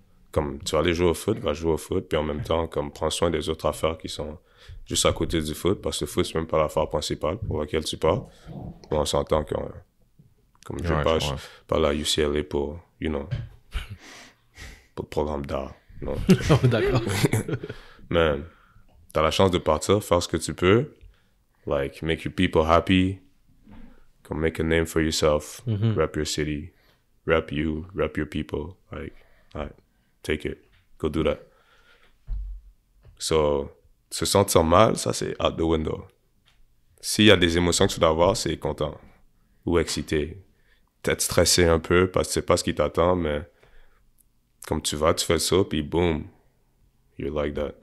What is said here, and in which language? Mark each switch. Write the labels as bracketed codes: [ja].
[fr] Comme, tu vas aller jouer au foot, va jouer au foot, puis en même temps, comme, prends soin des autres affaires qui sont juste à côté du foot, parce que le foot, c'est même pas l'affaire principale pour laquelle tu pars. Bon, on s'entend que, comme je pas à UCLA pour, [en] you know, [fr] pour le programme d'art. Non. D'accord. Mais t'as la chance de partir, faire ce que tu peux, [en] like, make your people happy, come make a name for yourself, rep your city, rep you, rep your people, like, take it, go do that. [fr] So, se sentir mal, ça c'est [en] out the window. [fr] S'il y a des émotions que tu dois avoir, c'est content ou excité. Peut-être stressé un peu parce que tu sais pas ce qui t'attend, mais comme tu vas, tu fais ça, puis boom, [en] you're like that.